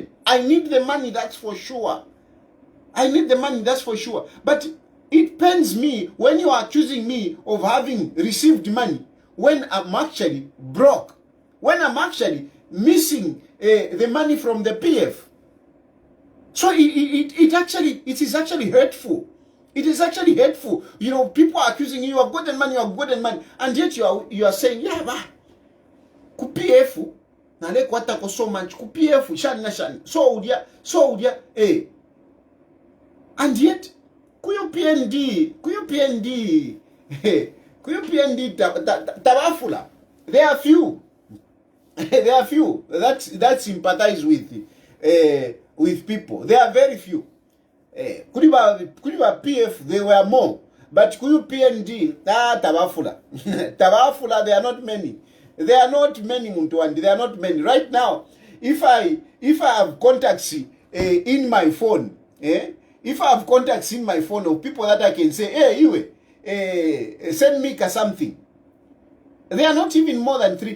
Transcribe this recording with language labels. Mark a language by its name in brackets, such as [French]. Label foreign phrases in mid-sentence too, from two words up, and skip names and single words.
[English] I need the money, that's for sure. But it pains me when you are accusing me of having received money when I'm actually broke, when I'm actually missing the money from the PF. So it is actually hurtful. It is actually hurtful. People are accusing you of gotten money, and yet you are saying, yeah, [Bemba] ba, ku PF, na le kwata ko [English] so much, [Bemba] ku PF, shan, so udia, [English] and yet, [Bemba] ku UPND, tabafula. [English] There are few that sympathize with people. There are very few. Kuliba PF, there were more. But UPND, tabafula. [Bemba] Tabafula, [English] there are not many. Muntuandi. There are not many. Right now, if I have contacts in my phone, if I have contacts in my phone of people that I can say, hey, Iwe, send me something. They are not even more than 3.